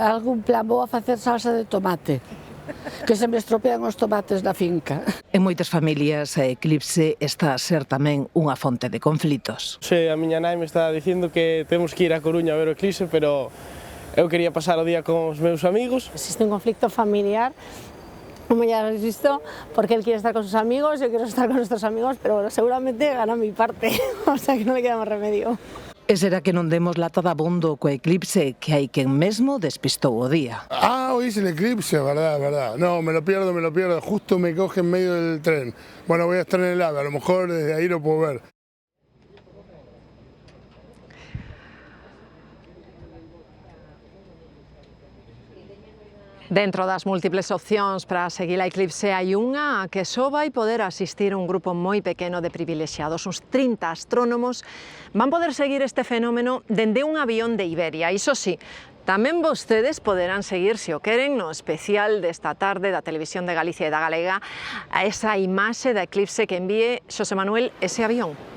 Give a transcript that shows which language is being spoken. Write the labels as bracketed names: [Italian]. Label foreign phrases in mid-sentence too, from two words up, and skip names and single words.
[Galician] Algún plan vou a facer salsa de tomate, que se me estropean os tomates na finca. En moitas familias a eclipse está a ser tamén unha fonte de conflitos. A miña nai me está dicindo que temos que ir a Coruña a ver o eclipse, pero eu quería pasar o día con os meus amigos. [Spanish] Existe un conflicto familiar, como ya habéis visto, porque él quiere estar con sus amigos, yo quiero estar con nuestros amigos, pero bueno, seguramente gana mi parte, o sea que no le queda más remedio. [Galician] E será que non demos lata de abondo co eclipse, que hai quen mesmo despistou o día. [Spanish] Hoy es el eclipse, verdad. No, me lo pierdo, justo me coge en medio del tren. Bueno, voy a estar en el AVE, a lo mejor desde ahí lo puedo ver. [Galician] Dentro das múltiples opcións para seguir a eclipse hai unha a que só vai poder asistir un grupo moi pequeno de privilexiados. Uns 30 astrónomos van poder seguir este fenómeno dende un avión de Iberia. Iso sí, tamén vostedes poderán seguir, se o queren, no especial desta tarde da Televisión de Galicia e da Galega, a esa imaxe da eclipse que envíe Xosé Manuel ese avión.